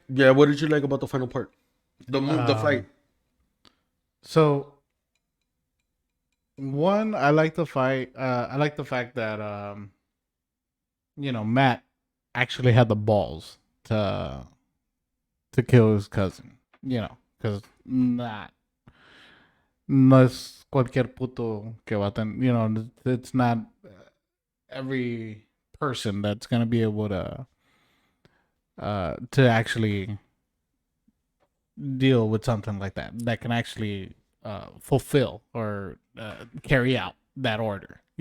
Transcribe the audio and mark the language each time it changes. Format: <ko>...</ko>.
<en>Yeah, what did you like about the final part? The fight. So, one, I like the fight. I like the fact that Matt actually had the balls to kill his cousin.</en> <es>Because no es cualquier puto que va a tener.</es> <en>It's not every person that's gonna be able to actually deal with something like that can actually fulfill or carry out that order.</en>